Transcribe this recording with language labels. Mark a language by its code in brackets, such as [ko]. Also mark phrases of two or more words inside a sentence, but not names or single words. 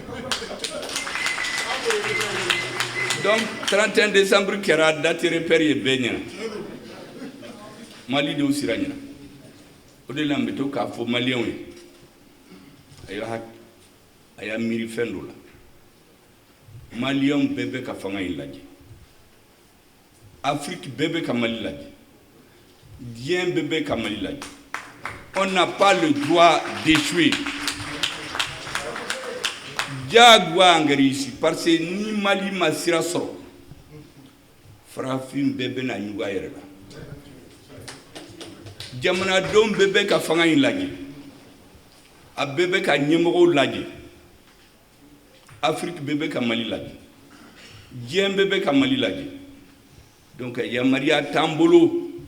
[bm] donc 31 décembre kɛra [fr] date repère [bm] ye bɛɛ ɲɛna Mali de y'u sira ɲɛna o de la n bɛ to k'a fɔ maliyɛnw ye a y'a miiri fɛn dɔ la maliyɛnw bɛɛ bɛ ka fanga in lajɛ Afrique bɛɛ bɛ ka Mali lajɛ diɲɛ bɛɛ bɛ ka Mali lajɛ [fr] on n'a pas le droit d'échouer [bm] diyagoya an kɛra ici [fr] parce que [bm] ni Mali ma sira sɔrɔ farafin bɛɛ bɛna ɲugun a yɛrɛ la jamanadenw bɛɛ bɛ ka fanga in lajɛ a bɛɛ bɛ ka ɲɛmɔgɔw lajɛ Afrique bɛɛ bɛ ka Mali lajɛ diɲɛ bɛɛ bɛ ka Mali lajɛ donc yamaruya t'an bolo